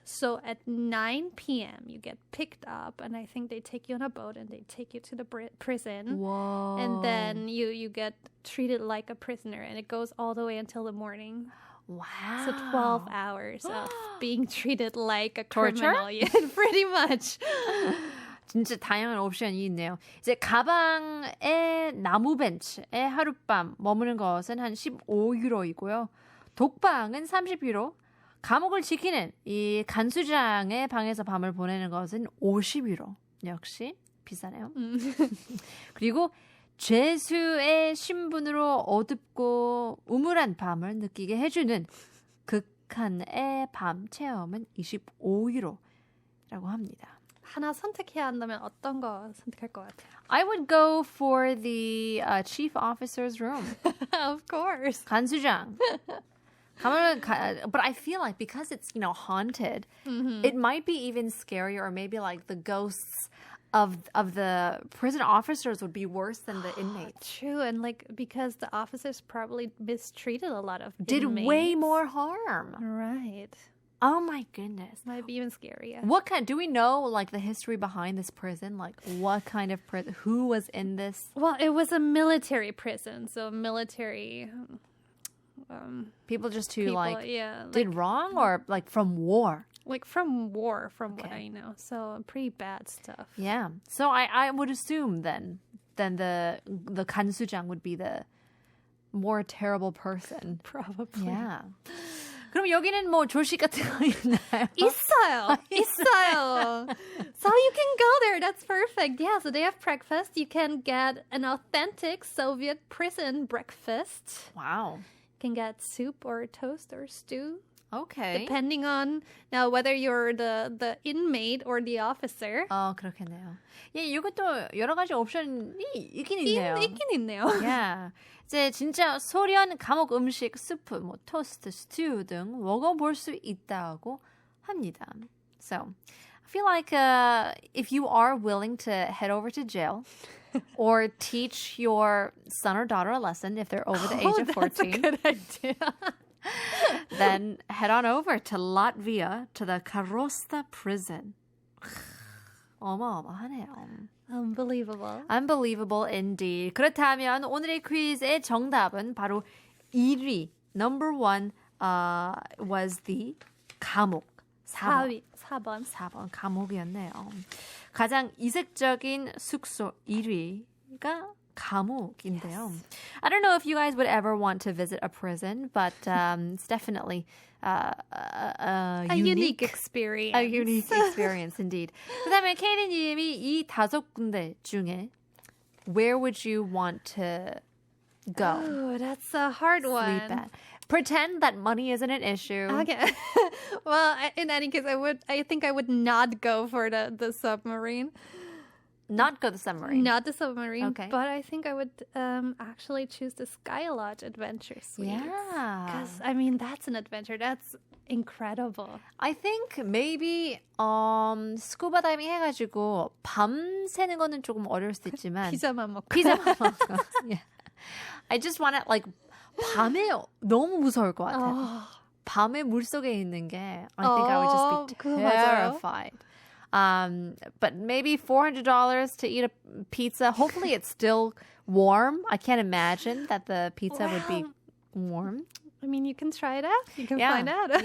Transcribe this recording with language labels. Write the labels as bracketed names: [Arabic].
[English] So at 9 p.m. you get picked up, and I think they take you on a boat and they take you to the prison. Whoa. And then you get treated like a prisoner, and it goes all the way until the morning. Wow. So 12 hours of being treated like a Torture? criminal. Yeah, pretty much. [Korean] 진짜 다양한 옵션이 있네요. 이제 가방에 나무 벤츠에 하룻밤 머무는 것은 한 15유로이고요. 독방은 30유로. 감옥을 지키는 이 간수장의 방에서 밤을 보내는 것은 50유로. 역시 비싸네요. 그리고 죄수의 신분으로 어둡고 우물한 밤을 느끼게 해주는 극한의 밤 체험은 25유로라고 합니다. 하나 선택해야 한다면 어떤 거 선택할 것 같아요? [English] I would go for the chief officer's room. Of course. [Korean] 간수장. [English] But I feel like because it's, haunted, it might be even scarier, or maybe like the ghosts of the prison officers would be worse than the inmates. True, and because the officers probably mistreated a lot of Did inmates. way more harm. Right. Oh my goodness. Might be even scarier. Do we know the history behind this prison? What kind of prison? Who was in this? Well, it was a military prison, so military People just who people, did wrong, or from war? From war, from what I know. So pretty bad stuff. Yeah. So I would assume then the 간수장 would be the more terrible person. Probably. Yeah. [Korean] 그럼 여기는 조식 같은 거 있나요? 있어요. 있어요. [English] So you can go there. That's perfect. Yeah, so they have breakfast. You can get an authentic Soviet prison breakfast. Wow. You can get soup or toast or stew. Okay. Depending on now whether you're the inmate or the officer. [Korean] 그렇겠네요. 예, 이것도 여러 가지 옵션이 있긴 있네요. 있긴 있네요. [English] Yeah. [Korean] 이제 진짜 소련 감옥 음식, 스프, 토스트, 스튜 등 먹어볼 수 있다고 합니다. [English] So, I feel like if you are willing to head over to jail or teach your son or daughter a lesson if they're over the age of 14. That's a good idea. Then head on over to Latvia to the Karosta prison. [Korean] 어마어마하네요. [English] Unbelievable. Unbelievable indeed. [Korean] 그렇다면 오늘의 퀴즈의 정답은 바로 1위. [English] Number 1 was the 감옥. [Korean] 4번. 4번. 감옥이었네요. 가장 이색적인 숙소 1위가 감옥인데요. [English] Yes. I don't know if you guys would ever want to visit a prison, but it's definitely a unique experience. A unique experience indeed. [Korean] 그다음에 케이디님이 이 5군데 중에 [English] where would you want to go? Oh, that's a hard one. Sleep at. Pretend that money isn't an issue. Okay. Well, in any case, I think I would not go for the submarine. Not go the submarine. Not the submarine. Okay. But I think I would actually choose the Sky Lodge Adventure Suite. Yeah. Because, that's an adventure. That's incredible. [Korean] I think maybe 스쿠버 다이빙 해가지고 밤 새는 거는 조금 어려울 수도 있지만 피자만 먹고. [English] Yeah. I just want to [Korean] 밤에 너무 무서울 것 같아요. 밤에 물속에 있는 게 [English] I think I would just be terrified. But maybe $400 to eat a pizza. Hopefully it's still warm. I can't imagine that the pizza would be warm. I mean, you can try it out. You can find out.